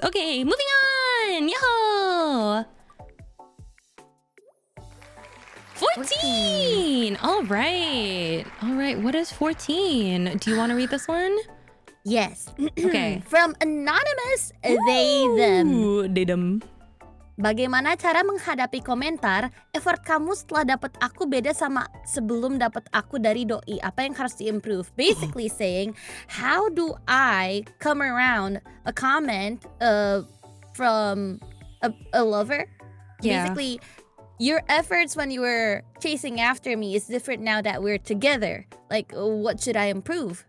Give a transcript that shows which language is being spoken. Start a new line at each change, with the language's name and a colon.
English: Okay, moving on! Yo! 14! All right. What is 14? Do you want to read this one? Yes. Okay. From anonymous, they, them. Ooh, they, them.
Indonesian: Bagaimana cara menghadapi komentar, effort kamu setelah dapat aku beda sama sebelum dapat aku dari doi. Apa yang harus di-improve?
English: Basically saying, how do I come around a comment from a lover? Yeah. Basically, your efforts when you were chasing after me is different now that we're together. Like, what should I improve?